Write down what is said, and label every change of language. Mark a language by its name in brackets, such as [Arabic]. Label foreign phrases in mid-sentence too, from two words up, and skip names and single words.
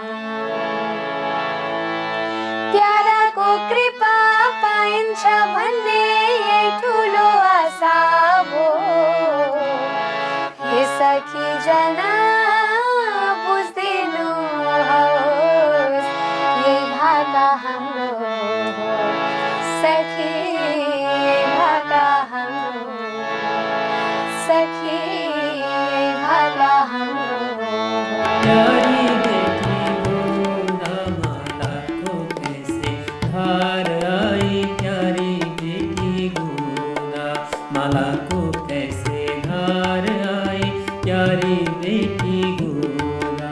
[Nepali] प्याराको कृपा पाइन्छ भन्ने यही ठुलो आशा हो हे सखी जना बुझ्दिनु होस् यही भाका हाम्रो सखी यही भाका हाम्रो सखी यही भाका हाम्रो [Hindi] प्यारी बेटी गोदा माला को कैसे धार आई प्यारी बेटी गोदा माला को कैसे धार आई प्यारी बेटी गोदा